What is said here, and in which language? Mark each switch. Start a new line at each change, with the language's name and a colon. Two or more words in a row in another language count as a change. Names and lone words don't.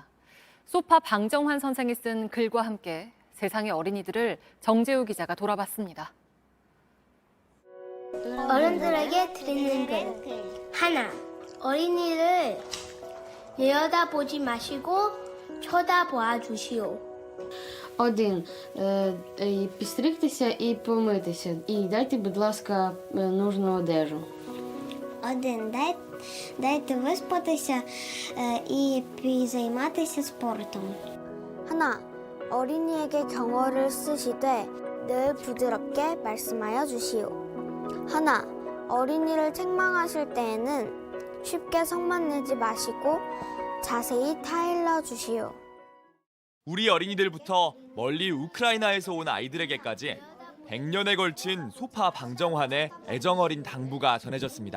Korean: 소파 방정환 선생이 쓴 글과 함께 세상의 어린이들을 정재우 기자가 돌아봤습니다. 어른들에게 드리는 글. 하나, 어린이를 내려다보지 마시고 쳐다봐 주시오.
Ukrainian: 1. Підстригтеся і помитися. І дайте, будь ласка, нужну одежу. 1. Дайте виспатися і займатися спортом.
Korean: 하나. 어린이에게 경어를 쓰시되 늘 부드럽게 말씀하여 주시오. 하나. 어린이를 책망하실 때에는 쉽게 성만 내지 마시고 자세히 타일러 주시오. 우리 어린이들부터 멀리 우크라이나에서 온 아이들에게까지 100년에 걸친 소파 방정환의 애정어린 당부가 전해졌습니다.